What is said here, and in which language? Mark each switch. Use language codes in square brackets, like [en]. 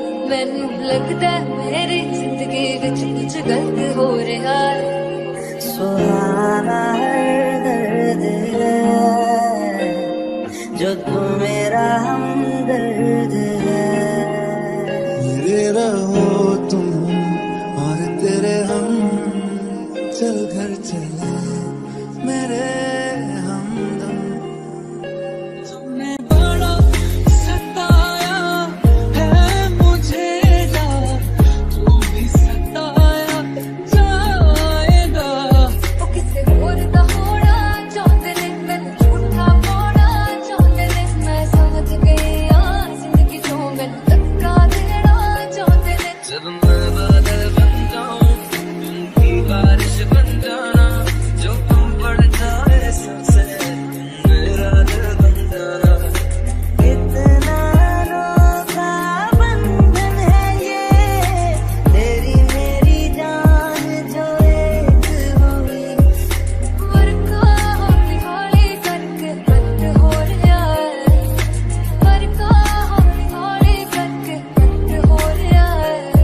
[pa] ਮੈਨੂੰ ਲੱਗਦਾ ਮੇਰੀ ਜ਼ਿੰਦਗੀ ਵਿੱਚ ਕੁਝ ਗਲਤ ਹੋ ਰਿਹਾ ਹੈ [hi] सुहाना है दर्द है जो तू मेरा हमदर्द है मेरे रहो तुम और तेरे हम चल घर चले मेरे हमदम तुमने बड़ा सताया है मुझे यार तू भी सताया जाएगा [pa] ਉਹ ਕਿਸੇ ਹੋਰ ਦਾ ਹੋਣਾ ਚਾਹੁੰਦੇ ਨੇ ਮੈਨੂੰ ਝੂਠਾ ਪਾਉਣਾ ਚਾਹੁੰਦੇ ਨੇ ਮੈਂ ਸਮਝ ਗਈ ਆ ਜ਼ਿੰਦਗੀ ਤੋਂ ਮੈਨੂੰ ਧੱਕਾ ਦੇਣਾ ਚਾਹੁੰਦੇ ਨੇ [hi] जब मैं बादल बन जाऊं तुम बारिश बन जाना जो तुम पड़ जाए सबसे मेरा दिल बन जाना कितना अनोखा बंधन है ये तेरी मेरी जान जो एक हुई [pa] ਵਰਕਾ ਹੌਲੀ ਹੌਲੀ ਕਰਕੇ ਕੱਟ ਹੋ ਰਿਹਾ ਹੈ ਵਰਕਾ ਹੌਲੀ ਹੌਲੀ ਕਰਕੇ ਕੱਟ ਹੋ ਰਿਹਾ ਹੈ